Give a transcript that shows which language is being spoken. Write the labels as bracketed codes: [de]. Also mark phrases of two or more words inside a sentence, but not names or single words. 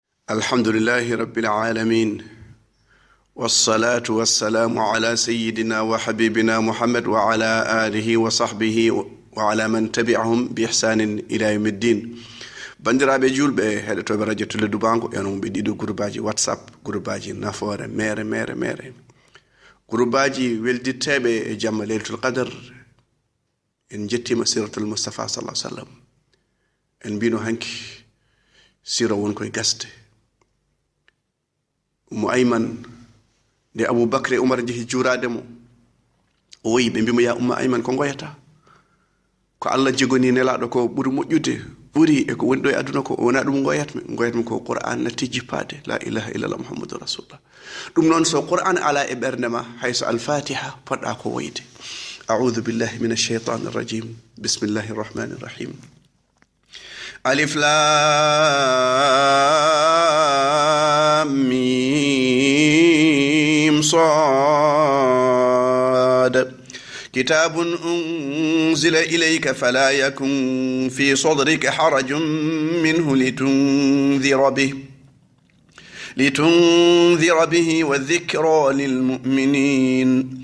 [ar] الحمد لله رب العالمين، والصلاة والسلام على سيدنا وحبيبنا محمد وعلى آله وصحبه وعلى من تبعهم بإحسان إلى يوم الدين. [ff] bandiraɓe julɓe heɗotoɓe radio Tuledu Bango enon ɓe ɗiɗo groupe whatsapp, groupe nafoore mere groupe welditteɓe e jamma leylatul qadr. en jettima siratul mustafa [ar] صلى الله عليه وسلم. [ff] en mbino hanki sira won koye gasde. Umu Ayman nde Aboubacry Umar jehi juurade mo o woyi ɓe mbimo ya Umma Ayman ko goyata ko Allah jegoni nelaɗo ko ɓuri moƴƴude ɓuri e ko woni ɗo e aduna ko wona ɗum goyatmi ko Qur'an natti jippade [ar] لا إله إلا الله محمد رسول الله. [ff] ɗum noon so Qur'an ala e ɓernde ma hayso al-Fatiha poɗɗa ko woyde. [ar] أعوذ بالله من الشيطان الرجيم بسم الله الرحمن الرحيم. ألف لام ميم صاد. كتاب أنزل إليك فلا يكن في صدرك حرج منه لتنذر به والذكرى للمؤمنين.